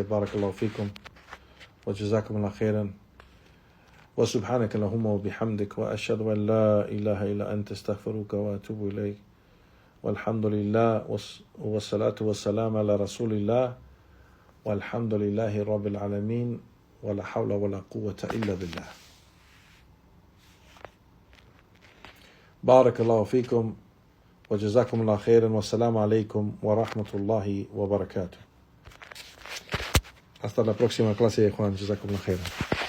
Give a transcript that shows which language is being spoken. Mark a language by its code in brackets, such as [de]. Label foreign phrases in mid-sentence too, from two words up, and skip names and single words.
[ar] بارك الله فيكم، وجزاكم الله خيرا، وسبحانك اللهم وبحمدك، وأشهد أن لا إله إلا أنت أستغفرك وأتوب إليك، والحمد لله، والصلاة والسلام على رسول الله، والحمد لله رب العالمين، ولا حول ولا قوة إلا بالله. بارك الله فيكم, وجزاكم الله خيرا والسلام عليكم ورحمة الله وبركاته. [es] Hasta la próxima clase, Juan. [ar] جزاكم الله خيرا.